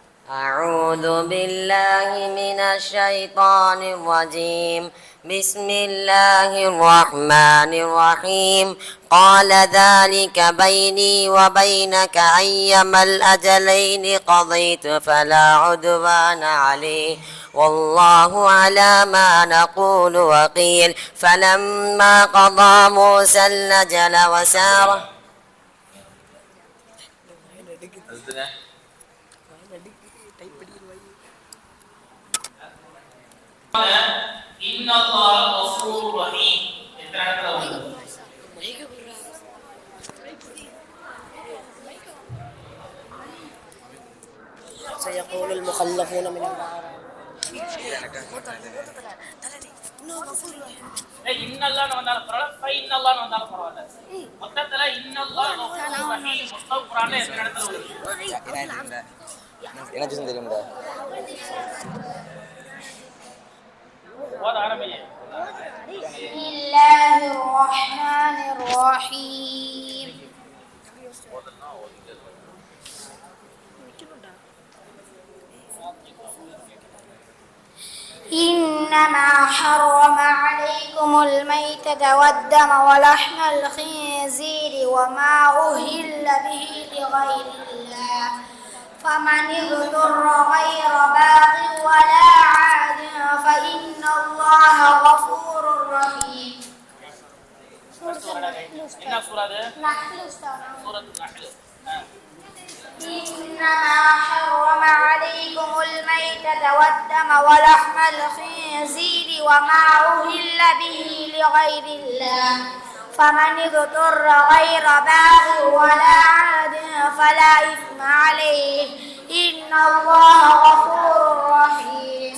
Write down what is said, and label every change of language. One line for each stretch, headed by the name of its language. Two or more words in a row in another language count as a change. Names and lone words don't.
Arabic: أعوذ بالله من الشيطان الرجيم بسم الله الرحمن الرحيم قال ذلك بيني وبينك أيما الأجلين قضيت فلا عدوان عليه والله على ما نقول وقيل فلما قضى موسى الأجل وسار
Tamil: அடுத்துங்க
Arabic: إن الله غفور رحيم
Tamil: எத்தனை இடத்துல வருது
Arabic: سيقول المخلفون من الأعراب
Tamil: இன்னல்லான்னு வந்தாலும் பரவாயில்ல ஃபை இன்னல்லான்னு வந்தாலும் பரவாயில்ல மொத்தத்துல
Arabic: إن الله غفور رحيم
Tamil: மொத்தம் குர்ஆன்ல எத்தனை இடத்துல வருது எனக்கு தெரியும்டா. ஓத ஆரம்பிங்க
Arabic: بسم الله الرحمن الرحيم إنما حرم عليكم الميتة والدم ولحم الخنزير وما أهل به لغير الله فمن اضطر غير باغ ولا عاد فإن الله غفور رحيم.
Tamil: என்ன சூரா அது
Arabic: نحل أستاذ.
Tamil: சூரத்து நஹ்ல்
Arabic: إنما حرم عليكم الميتة والدم ولحم الخنزير وما أهل به لغير الله فمن اضطر غير باغ ولا عاد فلا إثم عليه إن الله غفور رحيم.